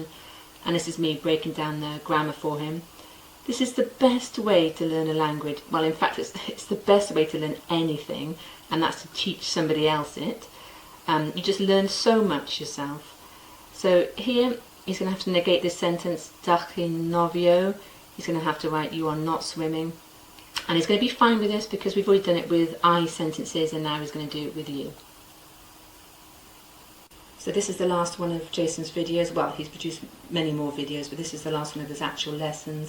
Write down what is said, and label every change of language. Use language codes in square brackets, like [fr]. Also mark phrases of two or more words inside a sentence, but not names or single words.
[en] And this is me breaking down the grammar for him. This is the best way to learn a language. Well, in fact, it's the best way to learn anything, and that's to teach somebody else it. You just learn so much yourself. So here, he's going to have to negate this sentence, [cy] dach chi'n nofio. [en] He's going to have to write, you are not swimming. And he's going to be fine with this because we've already done it with I sentences, and now he's going to do it with you. So this is the last one of Jason's videos. Well, he's produced many more videos, but this is the last one of his actual lessons.